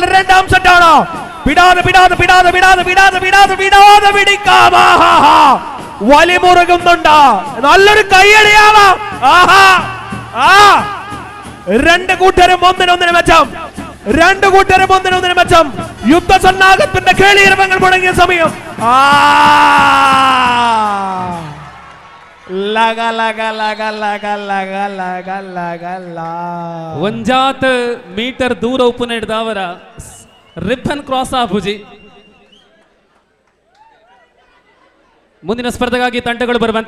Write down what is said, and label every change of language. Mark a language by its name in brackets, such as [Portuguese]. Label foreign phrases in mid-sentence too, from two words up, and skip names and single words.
[Malayalam] രണ്ടാം സെറ്റാണ്. വിടാതെ പിടിക്കാം. വലിമുറുകുന്നുണ്ട്. നല്ലൊരു കയ്യടിയാവാം. രണ്ട് കൂട്ടരും ഒന്നിനൊന്നിന് മെച്ചം. യുദ്ധസന്നാഹത്തിന്റെ കേളീരവങ്ങൾ മുടങ്ങിയ സമയം [Tulu] ಒಂಜಾತ್ ಮೀಟರ್ ದೂರ ಉಪ್ಪು ಹಿಡಿದವರ [English] ribbon cross [Tulu] ಆಪುಜಿ. [Kannada] ಮುಂದಿನ ಸ್ಪರ್ಧೆಗಾಗಿ ತಂಡಗಳು ಬರುವಂತೆ.